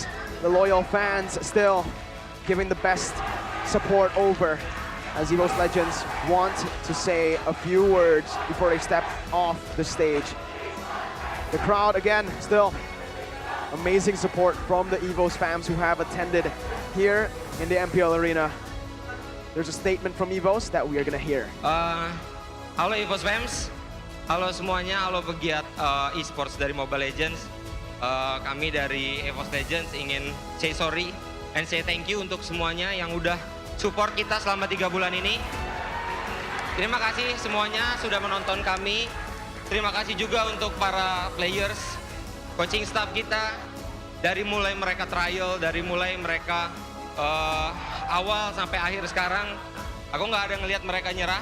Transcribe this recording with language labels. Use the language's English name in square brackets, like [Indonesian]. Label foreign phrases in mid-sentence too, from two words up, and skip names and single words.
[English] The loyal fans still giving the best support over as EVOS Legends want to say a few words before they step off the stage. The crowd again still amazing support from the EVOS fans who have attended here in the MPL Arena. There's a statement from EVOS that we are gonna hear. [Indonesian] Halo EVOS fans, halo semuanya, halo pegiat esports dari Mobile Legends. Kami dari EVOS Legends ingin [English] say sorry and say thank you [Indonesian] untuk semuanya yang udah support kita selama 3 bulan ini. Terima kasih semuanya sudah menonton kami. Terima kasih juga untuk para players, [English] coaching staff [Indonesian] kita. Dari mulai mereka trial, dari mulai mereka awal sampai akhir sekarang, aku nggak ada ngelihat mereka nyerah.